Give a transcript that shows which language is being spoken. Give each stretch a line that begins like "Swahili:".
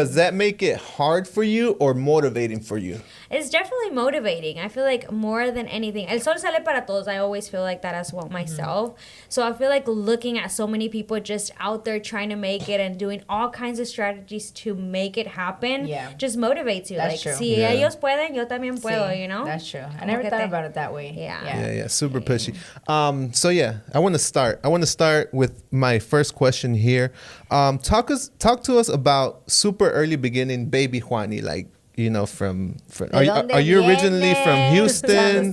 English: Does that make it hard for you or motivating for you? It's definitely motivating. I feel like more than anything,
Spanish: el sol sale para todos.
English: I always feel like that as well myself. So I feel like looking at so many people just out there trying to make it and doing all kinds of strategies to make it happen, just motivates you. That's like, true.
Spanish: si ellos pueden, yo también puedo,
English: you know? That's true. I never thought about it that way. Yeah, super pushy. I want to start with my first question here. Talk to us about super early beginning baby Juani. Like, are you originally from Houston?